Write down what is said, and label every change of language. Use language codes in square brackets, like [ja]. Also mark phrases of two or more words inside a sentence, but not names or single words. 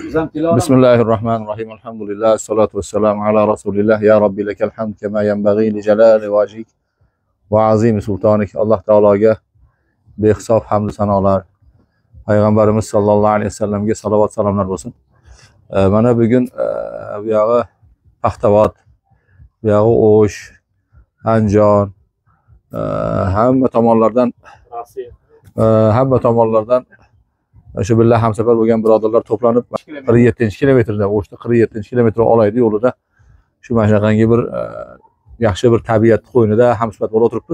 [ar] بسم الله الرحمن الرحيم. الحمد لله. الصلاة والسلام على رسول الله. يا رب لك الحمد كما ينبغي لجلال وجهك وعظيم سلطانك. [uz] Alloh taologa behisob hamd sanolar. Payg'ambarimiz [ar] صلى الله عليه وسلم [uz] salovat salomlar bo'lsin. Mana bugun bu yog'i Paxtavod, bu yog'i O'sh, Andijon, hamma tomonlardan shu billah hamsafar bo'lgan birodarlar to'planib 47-kilometrda, O'shda 47-kilometr olaydi yo'lida shu mana shunaqangi bir yaxshi bir tabiat qo'ynida hamsuhbat bo'lib o'tiribmiz.